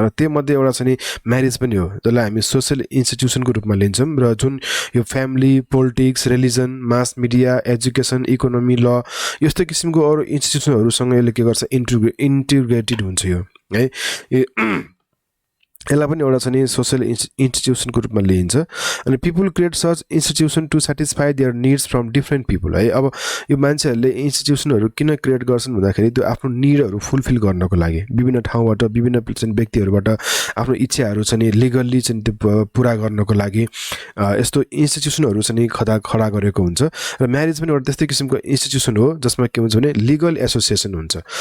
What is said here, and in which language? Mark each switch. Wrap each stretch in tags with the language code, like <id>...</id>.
<ne>र त्योमध्ये एउटा चाहिँ म्यारेज पनि हो, जसलाई हामी सोसियल इन्स्टिट्युसनको रूपमा लिन्छौँ। र जुन यो family, politics, religion, mass media, education, economy, ल यस्तो किसिमको अरू इन्स्टिट्युसनहरूसँग यसले के गर्छ इन्टिग्रेटेड हुन्छ यो है। यसलाई पनि एउटा चाहिँ सोसियल इन्स्टिट्युसनको रूपमा लिइन्छ।</ne> <en>अनि people create such institution to satisfy their needs from different people है।</en> <ne>अब यो मान्छेहरूले इन्स्टिट्युसनहरू किन क्रिएट गर्छन् भन्दाखेरि त्यो आफ्नो निडहरू फुलफिल गर्नको लागि विभिन्न ठाउँबाट, विभिन्न चाहिँ व्यक्तिहरूबाट आफ्नो इच्छाहरू चाहिँ लिगल्ली चाहिँ त्यो पुरा गर्नको लागि यस्तो इन्स्टिट्युसनहरू चाहिँ खडा गरेको हुन्छ। र म्यारेज पनि एउटा त्यस्तै किसिमको इन्स्टिट्युसन हो जसमा के हुन्छ भने लिगल एसोसिएसन हुन्छ।</ne>